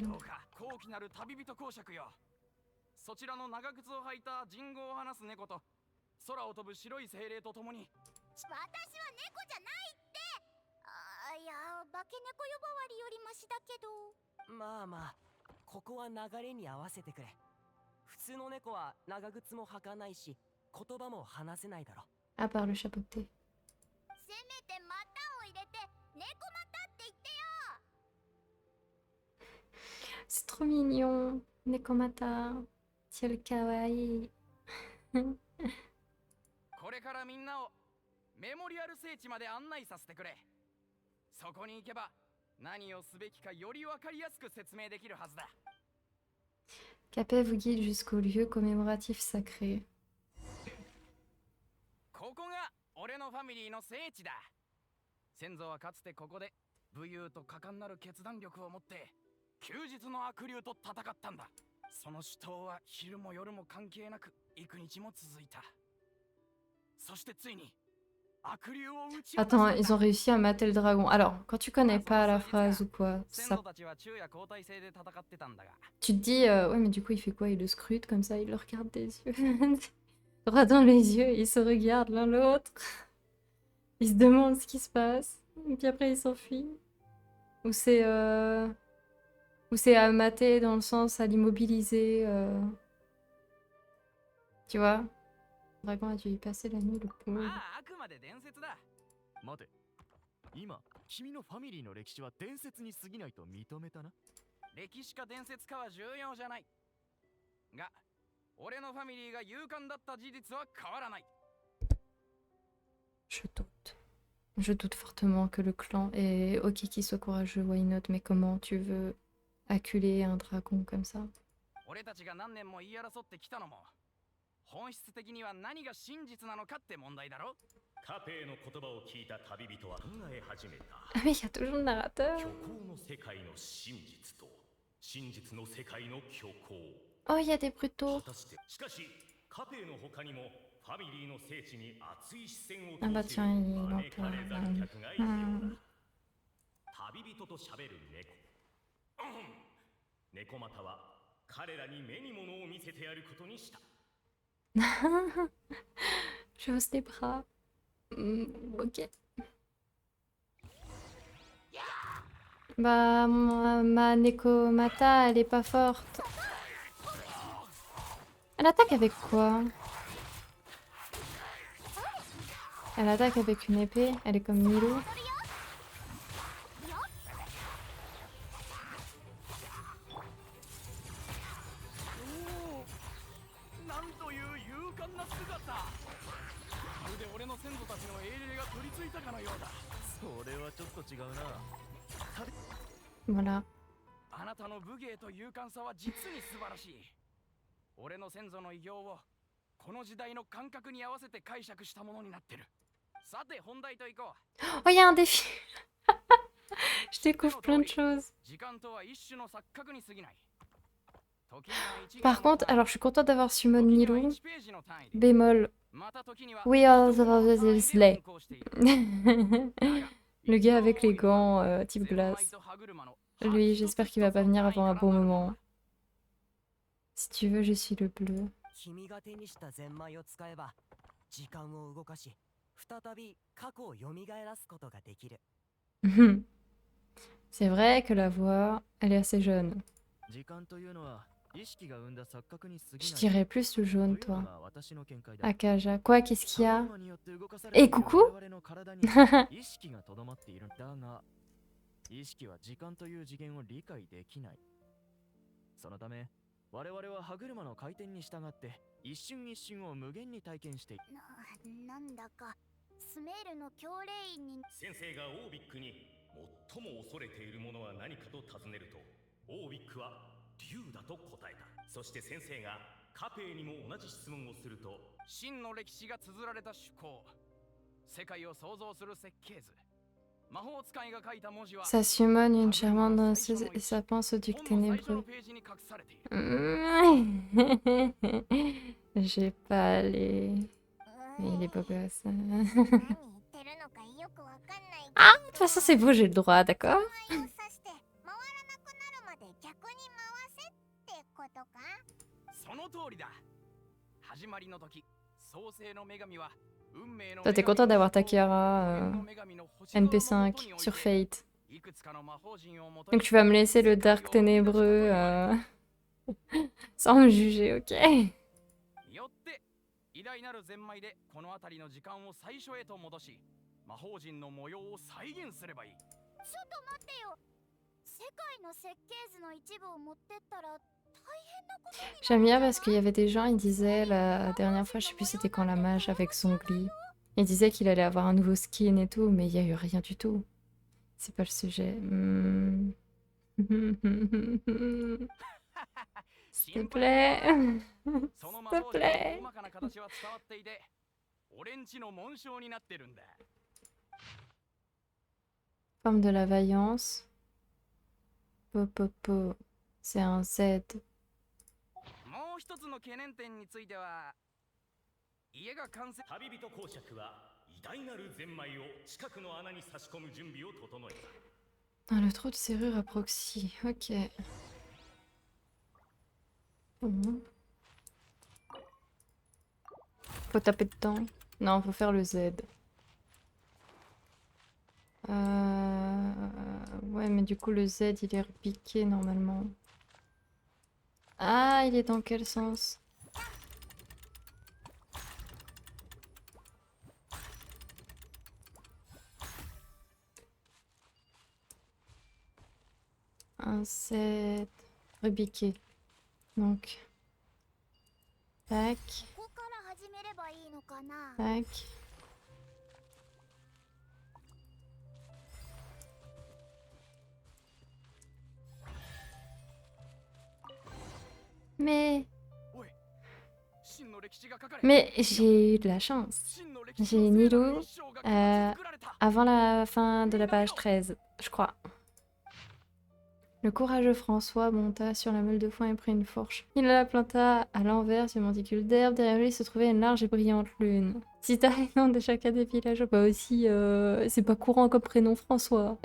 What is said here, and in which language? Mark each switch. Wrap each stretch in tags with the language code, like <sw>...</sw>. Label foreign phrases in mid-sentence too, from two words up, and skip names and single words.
<ja>どうか高貴なる旅人公爵よ。そちらの長靴を履いた人語を話す猫と空を飛ぶ白い精霊とともに。私は猫じゃないって。いや、化け猫呼ばわりよりマシだけど。まあまあ、ここは流れに合わせてくれ。普通の猫は長靴も履かないし言葉も話せないだろ。</ja> <fr>À part le chapeauté.</fr> <ja>せめてまたを入れて猫またって言ってよ。</ja> <fr>C'est trop mignon. Nekomata. Thiel kawaii.</fr> <ja>これからみんなをメモリアル聖地まで案内させてくれ。そこに行けば何をすべきかより分かりやすく説明できるはずだ。</ja> <fr>Capet vous guide jusqu'au lieu commémoratif sacré.</fr> <ja>ここが俺のファミリーの聖地だ。先祖はかつてここで武勇と果敢なる決断力を持って休日の悪竜と戦ったんだ。その死闘は昼も夜も関係なく幾日も続いた。そしてついに悪竜を撃ち落とす</ja> <fr>Attends,</fr> <ja>んだ</ja> <fr>ils ont réussi à mater le dragon. Alors, quand tu connais pas la phrase ou quoi,</fr> <ja>先</ja> <fr>ça,</fr> <ja>祖たちは昼夜交代制で戦ってたんだが</ja> <fr>tu te dis, ouais, mais du coup, il fait quoi? Il le scrute comme ça, il le regarde des yeux. Droit dans les yeux, ils se regardent l'un l'autre. Ils se demandent ce qui se passe. Et puis après, ils s'enfuient. Ou c'est à mater dans le sens à l'immobiliser. Tu vois? Le dragon a dû y passer la nuit, le</fr> <ja>ま</ja> <fr>pauvre.</fr> <ja>ああくまで伝説だ待て。今、君のファミリーの歴史は伝説に過ぎないと認めたな。歴史か伝説かは重要じゃないが俺のファミリーが勇敢だった事実は変わらない</ja> <fr>Je doute. Je doute fortement que le clan est ok qu'il soit courageux,</fr> <en>why not,</en> <fr>mais comment tu veux acculer un dragon comme ça?</fr> <ja>俺たちが何年も言い争ってきたのも本質的には何が真実なのかって問題だろカペイの言葉を聞いた旅人は考え始めた。</ja> <fr>Ah mais il y a toujours le narrateur.</fr> <ja>虚構の世界の真実と真実の世界の虚構。</ja> <fr>Oh, il y a des brutaux.</fr> <ja>果たしてしかしカペイの他にもファミリーの聖地に熱い視線を</ja> <fr>Ah bah</fr> <ja>投じ</ja> <fr>tiens,</fr> <ja>る</ja> <fr>il</fr> <ja>招かれ</ja> <fr>entend.</fr> <ja>残客がいるよう Hmm. だ。旅人と喋る猫。猫又は彼らに目に物を見せてやることにした。</ja> <fr>Je hausse les bras. Ok. Bah, ma Nekomata, elle est pas forte. Elle attaque avec quoi? Elle attaque avec une épée. Elle est comme Milou.</fr> <ja>なんという勇敢な姿まるで俺の先祖たちの英霊が取り付いたかのようだそれはちょっと違うな。</ja> <fr>Voilà.</fr> <ja>あなたの武芸と勇敢さは実に素晴らしい俺の先祖の偉業をこの時代の感覚に合わせて解釈したものになってるさて本題といこう</ja> <fr>Oh, il y a un défi. Je découvre plein de choses.</fr> <ja>時間とは一種の錯覚に過ぎない</ja> <fr>Par contre, alors je suis contente d'avoir summon Milou. Bémol.</fr> <en>We are the Slay.</en> <fr>Le gars avec les gants type glace. Lui, j'espère qu'il va pas venir avant un bon moment. Si tu veux, je suis le bleu.</fr> <ja>君が手にしたゼンマイを使えば時間を動かし再び過去を蘇らすことができる</ja> <fr>C'est vrai que la voix, elle est assez jeune.</fr> <ja>時間というのは意識が生んだ錯覚に過ぎ</ja> <fr>Je</fr> <ja>ない。</ja> <fr>dirais plus le jaune,</fr> <ja>というの</ja> <fr>toi.</fr> <ja>が私の見解だ。</ja> <fr>Akaja. Quoi, qu'est-ce qu'il y a?</fr> <ja>歯車によって動かされている</ja> <fr>Eh, coucou</fr> <ja>我々の体に意識がとどまっているんだが、意識は時間という次元を理解できない。そのため、我々は歯車の回転に従って一瞬一瞬を無限に体験している。なんだかスメールの教令員に先生がオービックに最も恐れているものは何かと尋ねるとオービックは竜だと答えた。そして先生がカペイにも同じ質問をすると真の歴史が綴られた趣向世界を創造する設計図魔法使いが書いた文字は</ja> <fr>Ça summon une charmante danseuse et ça pense au duc</fr> <ja>本の最初の</ja> <fr>ténébreux.</fr> <ja>ページに隠されている</ja> <fr>J'ai pas les... Mais il est beau gosse.</fr> <ja>何言ってるのかよくわかんないけど</ja> <fr>Ah, de toute façon, c'est beau, j'ai le droit, d'accord?</fr> <ja>名前を指して回らなくなるまで逆に回せってことかその通りだ始まりの時創世の女神は運命の</ja> <fr>Toi, t'es content d'avoir ta Kiara NP5 sur Fate. Donc tu vas me laisser le Dark Ténébreux sans me juger, ok?</fr> <ja>よって偉大なるゼンマイでこの辺りの時間を最初へと戻し魔法陣の模様を再現すればいいちょっと待ってよ世界の設計図の一部を持ってったら大変なことになる</ja> <fr>J'aime bien parce qu'il y avait des gens, ils disaient la dernière fois, je sais plus c'était quand la mage avec son glis. Ils disaient qu'il allait avoir un nouveau skin et tout, mais il y a eu rien du tout. C'est pas le sujet. S'il te plaît.</fr> <ja>その魔</ja> <fr>S'il</fr> <ja>法</ja> <fr>te</fr> <ja>陣の</ja> <fr>plaît.</fr> <ja>細かな形は伝わっていて俺んちの紋章になってるんだ</ja> <fr>Forme de la vaillance. Popopo. C'est un Z. もう一つの懸念点については家が完成旅人公爵は偉大なるゼンマイを近くの穴に差し込む準備を整えた。 Ah, le trou de serrure à proxy. Ok. Bon. Faut taper dedans. Non, faut faire le Z. Ouais, mais du coup, le Z, il est repiqué normalement. Ah, il est dans quel sens? Un Z repiqué. Donc, tac,</fr> <ja>ここから始めればいいのかな。</ja> <fr>tac. Mais,</fr> <ja>おい、真の歴史が書かれ、</ja> <fr>mais j'ai eu de la chance.</fr> <ja>真の歴史</ja> <fr>J'ai</fr> <ja>のせいな Nilo 一生が形作られた。</ja> <fr>avant la fin de la page 13, je crois. Le courageux François monta sur la meule de foin et prit une fourche. Il la planta à l'envers sur une monticule d'herbe. Derrière lui se trouvait une large et brillante lune. Cita les noms de chacun des villageois. Bah aussi, c'est pas courant comme prénom François.</fr>